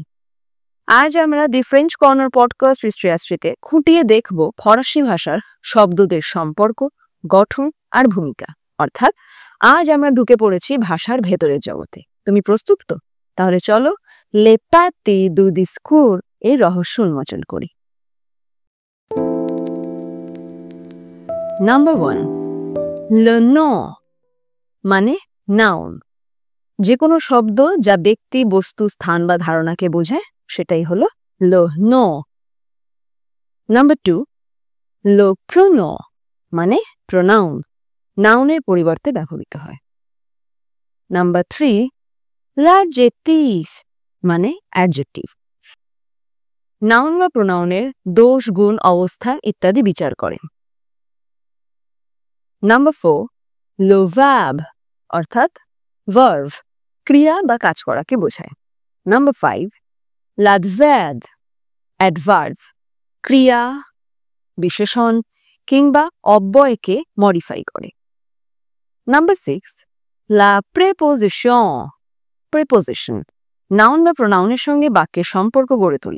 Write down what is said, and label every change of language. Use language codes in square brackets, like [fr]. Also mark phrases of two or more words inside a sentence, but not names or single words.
[bn] আজ আমরা [en] The French Corner podcast history [bn] খুঁটিয়ে দেখব ফরাসি ভাষার শব্দদের সম্পর্ক, গঠন আর ভূমিকা। অর্থাৎ আজ আমরা ঢুকে পড়েছি ভাষার ভেতরের জগতে। তুমি প্রস্তুত তো? তাহলে চলো [fr] les parties du discours [bn] এই রহস্য উন্মোচন করি। নাম্বার 1, [fr] le nom [bn] মানে নাউন। যে কোনো শব্দ যা ব্যক্তি, বস্তু, স্থান বা ধারণাকে বোঝায় সেটাই হলো [fr] le nom। [bn] নাম্বার 2, [fr] le pronom [bn] মানে প্রোনাউন, নাউনের পরিবর্তে ব্যবহৃত হয়। নাম্বার 3, [fr] l'adjectif [bn] মানে অ্যাডজেক্টিভ, নাউন বা প্রোনাউনের দোষ, গুণ, অবস্থা ইত্যাদি বিচার করে। নাম্বার 4, [fr] le verbe [bn] অর্থাৎ ভার্ভ, ক্রিয়া বা কাজ করাকে বোঝায়। নাম্বার 5, [fr] l'adverbe [bn] অ্যাডভার্ব, ক্রিয়া, বিশেষণ কিংবা অব্যয়কে মডিফাই করে। নাম্বার 6, [fr] la préposition, [bn] নাউন বা প্রোনাউনের সঙ্গে বাক্যের সম্পর্ক গড়ে তোলে।